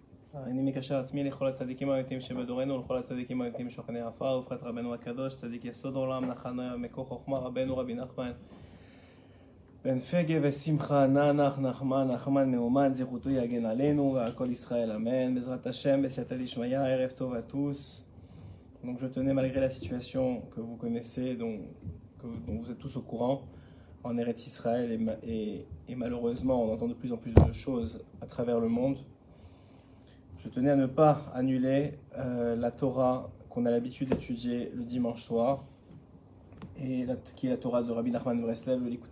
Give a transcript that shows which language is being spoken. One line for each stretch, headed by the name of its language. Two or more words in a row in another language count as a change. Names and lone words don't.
Hebrew: אני מקשר עצמי לכל הצדיקים האמיתיים שבדורנו ולכל הצדיקים האמיתיים שוכני עפר ופרט רבנו הקדוש צדיק יסוד עולם נחנו מקור חוכמה רבנו רבי נחמן בן פגה ושמחה נח נחמן מאומן זכותו יגן עלינו ועל כל ישראל אמן בעזרת השם בסייעתא דשמיא ערב טוב
French: à tous. Donc je tenais malgré la situation que vous connaissez dont vous êtes tous au courant en Eretz Israël et malheureusement on entend de plus en plus de choses à travers le monde. Je tenais à ne pas annuler la Torah qu'on a l'habitude d'étudier le dimanche soir, qui est la Torah de Rabbi Nachman de Breslev, le Likutei